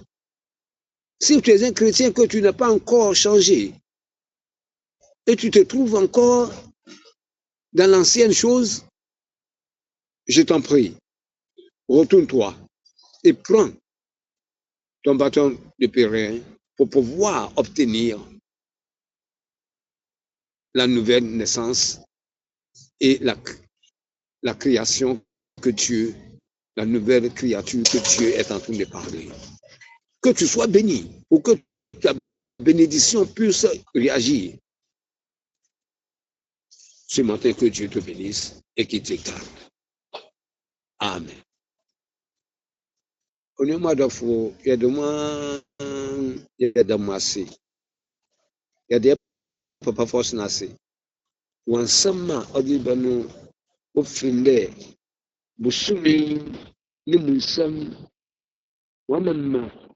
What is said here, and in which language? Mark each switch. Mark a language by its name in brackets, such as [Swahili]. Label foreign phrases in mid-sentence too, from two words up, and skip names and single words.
[French] Si tu es un chrétien que tu n'as pas encore changé et tu te trouves encore dans l'ancienne chose, je t'en prie, retourne-toi et prends ton bâton de pèlerin pour pouvoir obtenir la nouvelle naissance et la création que Dieu, la nouvelle créature que Dieu est en train de parler. Que tu sois béni pour que ta bénédiction puisse réagir. Ce matin, que Dieu te bénisse et qu'il te garde. Amen. [Akan] Onima dɔfo yɛde mo ase yɛde papa fɔs no ase wɔn nsɛm a ɔde ba no ofiri dɛ bosome ne mu nsɛm wɔama ma